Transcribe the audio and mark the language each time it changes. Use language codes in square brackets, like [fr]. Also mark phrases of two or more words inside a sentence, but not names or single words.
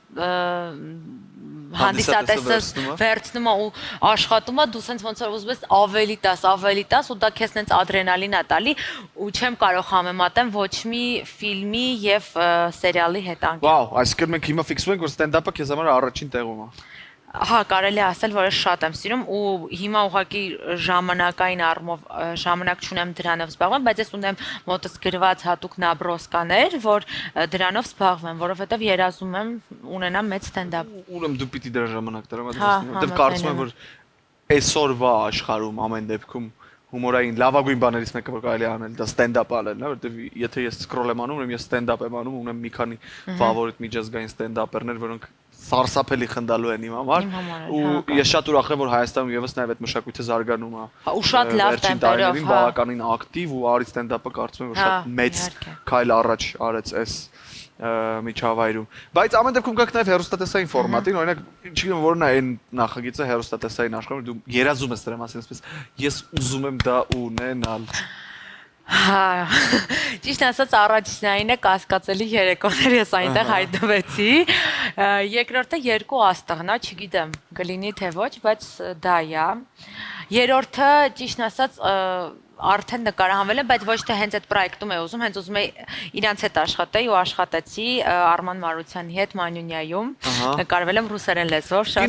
[hy] հանդիսատեսը վերցնում է ու աշխատում է, դու սենց ոնց որ ուզում ես ավելի տաս ու դա քեզ սենց ադրենալին է տալի ու չեմ կարող համեմատեմ ոչ մի ֆիլմի եւ սերիալի հետ անգամ։ Վաու, այսինքն մենք հիմա ֆիքսում ենք, որ stand-up-ը քեզ համար առաջին տեղում է։ Հա, կարելի է ասել, որ ես շատ եմ սիրում ու հիմա ուղղակի ժամանակային առումով ժամանակ չունեմ դրանով զբաղվեմ, բայց ես ունեմ մոտս գրված հատուկ նաբրոսկաներ, որ դրանով զբաղվեմ, որովհետև երազում եմ ունենամ մեծ stand-up։ Ուրեմն դու պիտի դրա ժամանակ տրամադրես, որտեղ կարծում եմ, որ այսօրվա աշխարհում ամեն դեպքում հումորային լավագույն բաներից մեկը որ կարելի է անել, դա stand-up անելն է, որտեղ եթե ես scroll եմ անում, ուրեմն ես stand-up եմ անում, ունեմ մի քանի ֆավորիտ միջազգային stand-up-երներ, որոնք սարսափելի խնդալու են իմ համար ու ես շատ ուրախ եմ որ Հայաստանում եւս նաեւ այդ մշակույթը զարգանում է ու շատ լավ տեմպերով բավականին ակտիվ ու արի stand-up-ը կարծում եմ որ շատ մեծ քայլ առաջ արեց այս միջավայրում բայց ամեն դեպքում գանք նաեւ հեռուստատեսային ֆորմատին օրինակ չգիտեմ որն է այն նախագիծը հեռուստատեսային աշխարհում դու երազում ես դրա մասին այսպես ես ուզում եմ դա ունենալ Հա, ճիշտ ասած առաջնայինը կասկածելի երեկոներ ես այնտեղ հայտնվեցի։ Երկրորդը երկու աստղն է, չգիտեմ, կլինի թե ոչ, բայց դա է։ Երրորդը ճիշտ ասած արդեն նկարահանվել եմ, բայց ոչ թե հենց այդ պրոյեկտում է ուզում, հենց ուզում է իրանց հետ աշխատեի ու աշխատեցի Արման Մարությանի հետ Մանյունյայում, նկարվել եմ ռուսերեն լեզվով, շատ